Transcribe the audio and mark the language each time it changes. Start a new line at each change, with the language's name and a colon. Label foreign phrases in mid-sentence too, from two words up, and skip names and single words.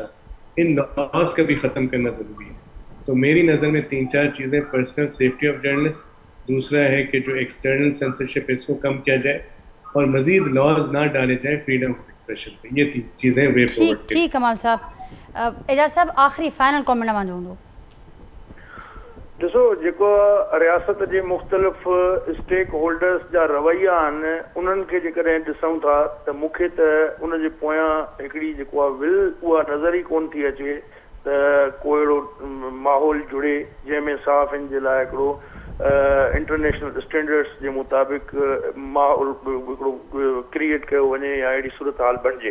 Urdu: ان لاز کا بھی ختم کرنا ضروری ہے. تو میری نظر میں 3-4 چیزیں:
English: personal safety of journalist,
Urdu: دوسرا ہے کہ جو
English: external censorship
Urdu: اس کو کم کیا جائے، اور مزید لاز نہ ڈالے جائیں
English: freedom of expression
Urdu: پہ. یہ 3 چیزیں
English: way forward.
Urdu: ٹھیک کمال صاحب. اعجاز صاحب آخری
English: final comment
Sindhi: مان جو ॾिसो, जेको रियासत जे मुख़्तलिफ़
English: stake holders
Sindhi: जा रवैया आहिनि उन्हनि खे जेकॾहिं ॾिसूं था त मूंखे त उन जे पोयां हिकिड़ी जेको आहे विल उहा नज़र ई कोन थी अचे त को अहिड़ो माहौल जुड़े जंहिंमें सहाफ़ियुनि जे लाइ हिकिड़ो
English: international standards
Sindhi: जे मुताबिक़ माहौल हिकिड़ो क्रिएट कयो वञे या अहिड़ी सूरत हाल बणिजे.